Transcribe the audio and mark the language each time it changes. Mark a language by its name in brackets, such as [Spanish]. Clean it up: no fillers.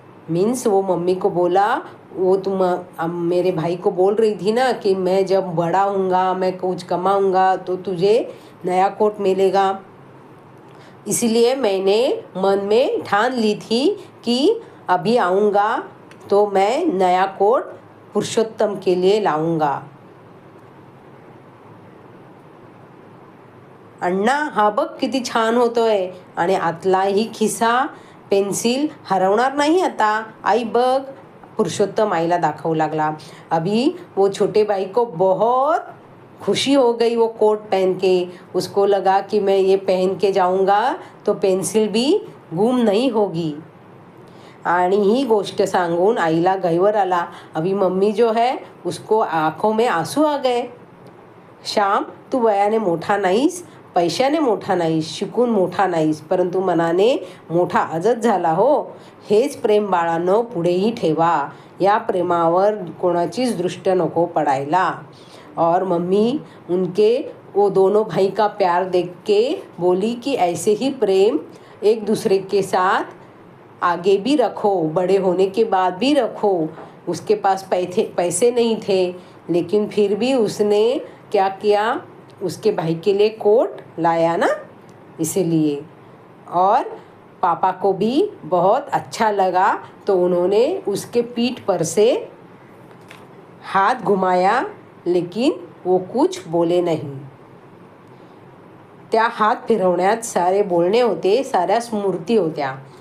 [Hindi] Means वो mummy को बोला, वो तुम मेरे भाई को बोल रही थी ना कि मैं जब बड़ा होऊंगा, मैं कुछ कमाऊंगा तो तुझे नया कोट मिलेगा, इसलिए मैंने मन में ठान ली थी कि अभी आऊँगा तो मैं नया कोट पुरुषोत्तम के लिए लाऊंगा। [Marathi] अण्णा हा बघ किती छान होतोय, आणि आतलाही खिसा पेन्सिल हरवणार नहीं आता, आई बघ, पुरुषोत्तम आईला दाखवू लागला। [Hindi] अभी वो छोटे भाई को बहुत खुशी हो गई वो कोट पहन के, उसको लगा कि मैं ये पहन के जाऊंगा तो पेंसिल भी गुम नहीं होगी। [Marathi] आणि ही गोष्ट सांगून आईला गैवर आला। [Hindi] अभी मम्मी जो है उसको आंखों में आंसू आ गए। [Marathi] श्याम, तू वयाने मोठा नाहीस, पैशाने मोठा नाहीस, शिकून मोठा नाहीस, परंतु मनाने मोठा आजच झाला हो। हेच प्रेम बाळांनो पुढेही ठेवा, या प्रेमावर कोणाचीच दृष्ट नको पडायला। [Hindi] और मम्मी उनके वो दोनों भाई का प्यार देख के बोली कि ऐसे ही प्रेम एक दूसरे के साथ आगे भी रखो, बड़े होने के बाद भी रखो। उसके पास पैसे नहीं थे, लेकिन फिर भी उसने क्या किया, उसके भाई के लिए कोट लाया ना, इसीलिए। और पापा को भी बहुत अच्छा लगा, तो उन्होंने उसके पीठ पर से हाथ घुमाया, लेकिन वो कुछ बोले नहीं। [Marathi] त्या हात फिरवण्यात सारे बोलणे होते, साऱ्या स्मृती होत्या।